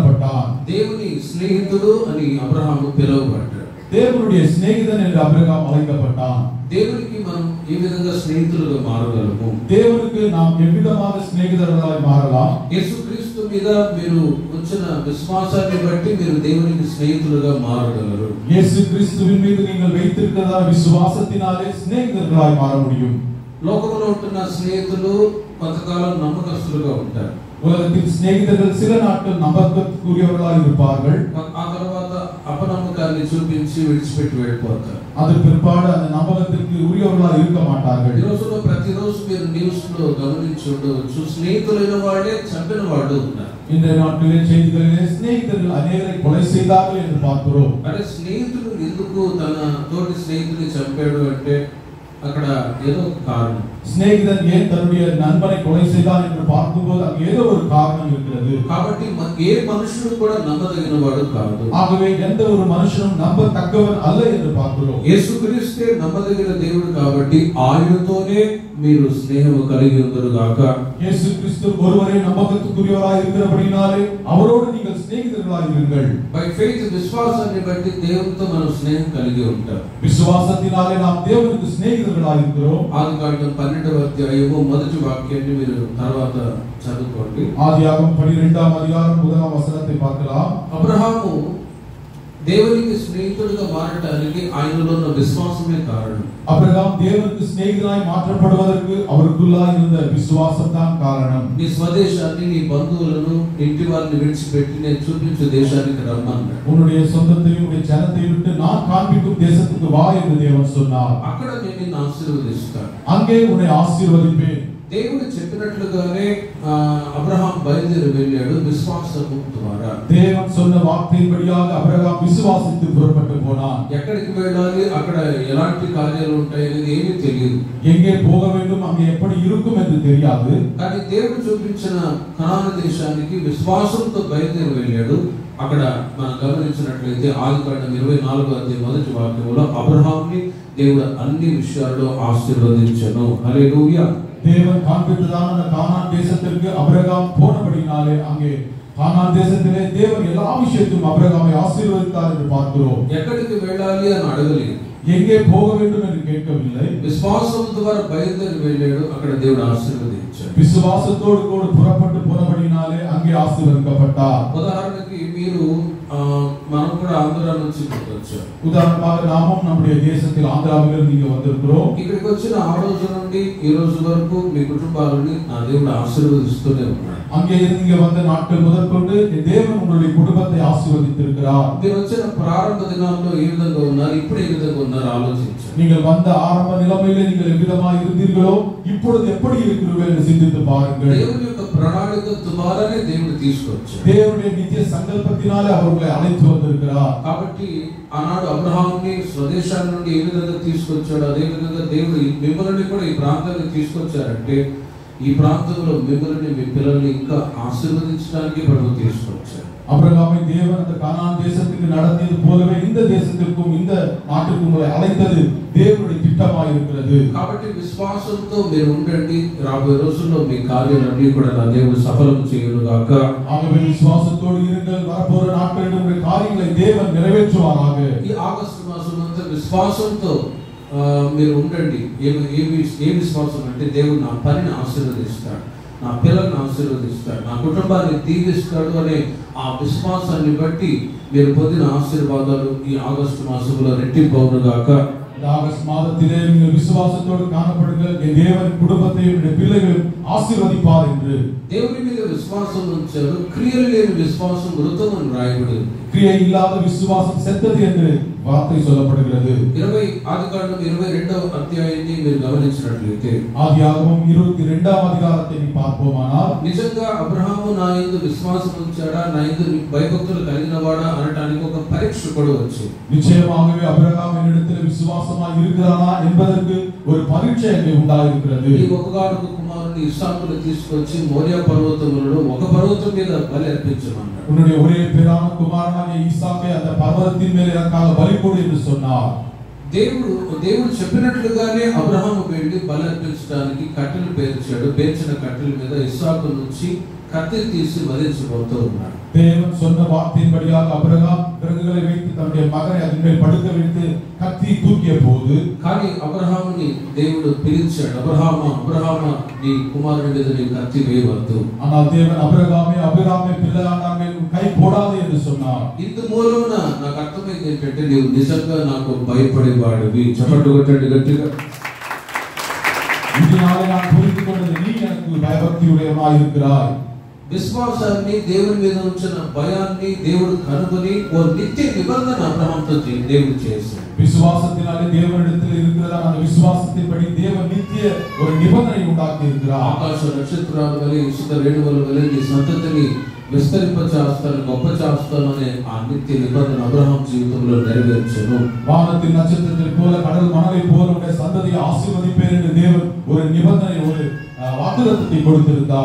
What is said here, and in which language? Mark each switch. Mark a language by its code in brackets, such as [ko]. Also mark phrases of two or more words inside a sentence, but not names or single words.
[te] దేవుని స్నేహితుడు అని అబ్రహాము పిలువబడ్డాడు. [ta] தேவனுடைய சிநேகிதன் என்று அபிரகாம் அழைக்கப்பட்டான். [te] దేవునికి మనం ఏ విధంగా స్నేహితులుగా మారగలము? [ta] దేవునికి நாம் எவ்விதமாக சிநேகிதர்களாய் மாறலாம்? [te] యేసుక్రీస్తు మీద మీరు ఉంచిన విశ్వాసాన్ని బట్టి మీరు దేవునికి స్నేహితులుగా మారగలరు. [ta] இயேசு கிறிஸ்துவின் மீது நீங்கள் வைத்திருக்கிற விசுவாசத்தினாலே சிநேகிதர்களாய் மாற முடியும். [te] లోకంలో ఉంటున్న స్నేహితులు కొంతకాలం నమ్మకస్తులుగా ఉంటారు. [ta] உலகத்தில் சிநேகிதர்கள் சில நாட்கள் நம்பகத்துக்குரியவர்களாய் இருப்பார்கள். [te] ఆ తర్వాత అపనమ్మకాన్ని చూపించి విడిచిపెట్టి వెళ్ళిపోతారు. [ta] அதன் பிற்பாடு அந்த நம்பகத்திற்கு உரியவர்களாய் இருக்க மாட்டார்கள். [te] ఈ రోజుల్లో ప్రతిరోజు మీరు న్యూస్ లో గమనించి ఉండవచ్చు, స్నేహితులైన వాళ్ళే చంపిన వాళ్ళు ఉన్నారు. [ta] இன்றைய நாட்களிலே செய்திகளிலே சிநேகிதர்கள் அநேகரை கொலை செய்தார்கள் என்று பார்க்கிறோம். [te] అంటే స్నేహితుడు ఎందుకు తన తోటి స్నేహితుడిని చంపాడు అంటే అక్కడ ఏదో కారణం. [ta] சிநேகிதன் ஏன் தன்னுடைய நண்பனை கொலை செய்தான் என்று பார்க்கும்போது அங்கே ஏதோ ஒரு காரணம் இருக்கிறது. [te] కాబట్టి ఏ మనుషుడు కూడా నమ్మదగిన వాడు కాదు. [ta] ஆகவே எந்த ஒரு மனுஷனும் நம்பத்தக்கவன் அல்ல என்று பார்க்கிறோம். [te] యేసుక్రీస్తే నమ్మదగిన దేవుడు కాబట్టి ఆయనతోనే మీరు స్నేహం కలిగి ఉందరుగాక. [ta] இயேசு கிறிஸ்து ஒருவரே நம்பகத்துக்குரியவராய் இருக்கிறபடினாலே அவரோடு நீங்கள் சிநேகிதர்களாய் இருங்கள். [en] by faith [te] విశ్వాసాన్ని బట్టి దేవునితో మనం స్నేహం కలిగి ఉంటాం. [ta] விசுவாசத்தினாலே நாம் தேவனுக்கு சிநேகிதர்களாய் இருக்கிறோம். [te] ఆదికాండం 12వ అధ్యాయము మొదటి వాక్యాన్ని మీరు తర్వాత చదువుకోండి. [ta] ஆதியாகமம் 12ஆம் அதிகாரம் முதலாம் வசனத்தை பார்க்கலாம். [te] అబ్రహాము దేవునికి స్నేహితుడిగా మారడానికి ఆయనలో ఉన్న విశ్వాసమే కారణం. [ta] அபிரகாம் தேவனுக்கு சிநேகிதனாய் மாற்றப்படுவதற்கு அவருக்குள்ளாய் இருந்த விசுவாசம் தான் காரணம். [te] నీ స్వదేశాన్ని, నీ బంధువులను, ఇంటి వారిని విడిచిపెట్టి నేను చూపించే దేశానికి రమ్మన్నాడు. [ta] உன்னுடைய சொந்தத்தையும் உன்னுடைய ஜனத்தையும் விட்டு நான் காண்பிக்கும் தேசத்துக்கு வா என்று தேவன் சொன்னார். [te] అక్కడ నేను నిన్ను ఆశీర్వదిస్తాను, [ta] அங்கே உன்னை ஆசீர்வதிப்பேன். [te] దేవుడు చెప్పినట్లుగానే అబ్రహాం బయలుదేరి వెళ్ళాడు విశ్వాసము ద్వారా. [ta] தேவன் சொன்ன வார்த்தையின்படியாக அபிரகாம் விசுவாசித்து புறப்பட்டு போனான். [te] ఎక్కడికి వెళ్ళాలి, అక్కడ ఎలాంటి కార్యాలు ఉంటాయి అనేది ఏమీ తెలియదు. [ta] எங்கே போக வேண்டும், அங்கே எப்படி இருக்கும் என்று தெரியாது. [te] కానీ దేవుడు చూపించిన కనాను దేశానికి విశ్వాసంతో బయలుదేరి వెళ్ళాడు. అక్కడ మనం గమనించినట్లయితే ఆదికాండం 24వ అధ్యాయం మొదటి వాక్యంలో అబ్రహాంని దేవుడు అన్ని విషయాల్లో ఆశీర్వదించెను. హల్లెలూయా. [ta] தேவன் காண்பித்ததான அந்த கானான் தேசத்திற்கு அபிரகாம் போனபடினாலே அங்கே கானான் தேசத்திலே தேவன் எல்லா விஷயத்திலும் அபிரகாமை ஆசீர்வதித்தார் என்று பார்க்கிறோம். [te] ఎక్కడికి వెళ్ళాలి అని అడగలేదు, [ta] எங்கே போக வேண்டும் என்று கேட்கவில்லை. [te] విశ్వాసం ద్వారా బయలుదేరి వెళ్ళాడు, అక్కడ దేవుడు ఆశీర్వదించాడు. [ta] விசுவாசத்தோடு கூட புறப்பட்டு போனபடினாலே அங்கே ஆசீர்வதிக்கப்பட்டார். [te] ఉదాహరణకి మీరు మనం కూడా ఆంధ్ర నుంచి వచ్చారు. [ta] உதாரணமாக நாமும் நம்முடைய தேசத்தில் ஆந்திராவிலிருந்து இங்கே வந்திருக்கிறோம். [te] ఇక్కడికి వచ్చిన ఆ రోజు నుండి ఈ రోజు వరకు మీ కుటుంబాలని నా దేవుడు ఆశీర్వదిస్తూనే ఉన్నాడు. [ta] அங்கே இருந்து இங்கே வந்த நாட்கள் முதற்கொண்டு தேவன் உங்களுடைய குடும்பத்தை ஆசீர்வதித்திருக்கிறார். [te] మీరు వచ్చిన ప్రారంభ దినాల్లో ఏ విధంగా ఉన్నారు, ఇప్పుడు ఏ విధంగా ఉన్నారు ఆలోచించండి. [ta] நீங்கள் வந்த ஆரம்ப நிலைமையிலே நீங்கள் எவ்விதமாக இருந்தீர்களோ இப்பொழுது எப்படி இருக்கிறீர்கள் என்று சிந்தித்து பாருங்கள். [te] దేవుని యొక్క ప్రణాళిక ద్వారానే దేవుడు తీసుకొచ్చాడు. [ta] தேவனுடைய நித்திய சங்கல்பத்தினாலே அவர் உங்களை அழைத்து வந்திருக்கிறார். [te] కాబట్టి ఆనాడు అబ్రహాంని స్వదేశాల నుండి ఏ విధంగా తీసుకొచ్చాడు, అదే విధంగా దేవుడు మిమ్మల్ని కూడా ఈ ప్రాంతానికి తీసుకొచ్చారంటే ఈ ప్రాంతంలో మిమ్మల్ని, మీ పిల్లల్ని ఇంకా ఆశీర్వదించడానికి ప్రభు తీసుకొచ్చారు. [ta] அபிரகாமை தேவன் அந்த கானான் தேசத்துக்கு நடத்தியது போலவே இந்த தேசத்திற்கும் இந்த நாட்டுக்கும் உங்களை அழைத்தது దేవుడి திட்டமாய் இருக்கிறது. [te] కాబట్టి విశ్వాసంతో మీరు ఉండండి. రాబోయే రోజుల్లో మీ కార్యాలన్నీ కూడా నా దేవుడు సఫలం చేయనుగాక. [ta] ஆகவே விசுவாசத்தோடு இருங்கள். வரப்போற நாட்களில் உங்களுடைய காரியங்களை தேவன் நிறைவேற்றுவாராக. [te] ఈ ఆగస్టు మాసం అంతా విశ్వాసంతో మీరు ఉండండి. ఏ విశ్వాసం అంటే దేవుడు నా పనిని ఆశీర్వదిస్తాడు, నా పిల్లల్ని ఆశీర్వదిస్తాడు, నా కుటుంబాన్ని దీవిస్తాడు అనే ఆ విశ్వాసాన్ని బట్టి మీరు పొందిన ఆశీర్వాదాలు ఈ ఆగస్టు మాసంలో రెట్టింపు అవునుగాక. [ta] இந்த ஆகஸ்ட் மாதத்திலே நீங்கள் விசுவாசத்தோடு காணப்படுங்கள். என் தேவன் குடும்பத்தையும் பிள்ளைகளையும் ஆசீர்வதிப்பார் என்று. [te] దేవుని మీద విశ్వాసం ఉంచారు, క్రియలు లేని విశ్వాసం మృతం అని రాయబడింది. [ta] கிரியை இல்லாத விசுவாசம் செத்தது என்று வார்த்தை சொல்லப்படுகிறது. [te] ఆదికాండం 22వ అధ్యాయాన్ని మీరు గమనించినట్లయితే [ta] ஆதியாகமம் 22ஆம் அதிகாரத்தை பார்ப்போமானால் [te] నిజంగా అబ్రహాము నా యందు విశ్వాసం ఉంచాడా, నా యందు భయభక్తులు కలిగినవాడా అనడానికి ఒక పరీక్ష కూడా వచ్చింది. [ta] நிச்சயமாகவே அபிரகாம் என்னிடத்தில் விசுவாசமாய் இருக்கிறானா என்பதற்கு ஒரு பரீட்சை அங்கே உண்டாயிருக்கிறது. [te] ఈ ఒక్కగానొక్క కుమారుని ఇస్సాకును తీసుకొచ్చి మోరియా పర్వతములలో ఒక పర్వతం మీద బలి అర్పించమన్నాడు. [ta] உன்னுடைய ஒரே பேரான குமாரனாகிய ஈசாக்கை அந்த பர்வதத்தின் மேல் எனக்காக பலி கொடு என்று சொன்னார். [te] దేవుడు చెప్పినట్లుగానే అబ్రహాము వెళ్ళి బలి అర్పించడానికి కట్టెలు పేర్చాడు. పేర్చిన కట్టెల మీద ఇస్సాకు నుంచి కత్తి తీసి వధించబోతూ ఉన్నాడు. [ta] தேவன் சொன்ன வார்த்தையின்படியாக அபிரகாம் விறகுகளை வைத்து தன்னுடைய மகனை அதன் மேல் படுக்க வைத்து கத்தி தூக்கிய போது [te] కానీ అబ్రహాముని దేవుడు పిలిచాడు, అబ్రహామా నీ కుమారుడి మీద నీ కత్తి వేయవద్దు. [ta] ஆனால் தேவன் அபிரகாமே பிள்ளையான மேல் கை போடாதே என்று சொன்னார். [te] ఇందు మూలమున నాకు అర్థమైంది ఏంటంటే నీవు నిజంగా నాకు భయపడేవాడివి. చప్పట్లు కొట్టండి గట్టిగా. [ta] இதனாலே நான் புரிந்து கொண்டது நீ எனக்கு பயபக்தியுடையவனாய் இருக்கிறாய். [te] విశ్వాసాన్ని దేవుని మీద ఉంచిన భయాన్ని దేవుడు కనుగొని ఓ నిత్య నిబంధన అబ్రహాముతో దేవుడు చేశాడు. [ta] விசுவாசத்தினாலே தேவனிடத்தில் இருக்கிறதா அந்த விசுவாசத்தின்படி தேவன் நித்திய ஒரு நிபந்தனை உண்டாக்கி இருக்கிறார். [te] ఆకాశ నక్షత్రాల వలె ఇసుక రేణువుల వలె నీ సంతతిని విస్తరింపచేస్తాను, గొప్ప చేస్తాను అనే ఆ నిత్య నిబంధన అబ్రహాం జీవితంలో నెరవేర్చెను. [ta] வானத்தின் நட்சத்திரத்தைப் போல கடல் மணலைப் போல உடைய சந்ததியை ஆசீர்வதிப்பேன் என்று தேவன் ஒரு நிபந்தனை ஒரு వాగ్దానத்தை கொடுத்திருந்தார்.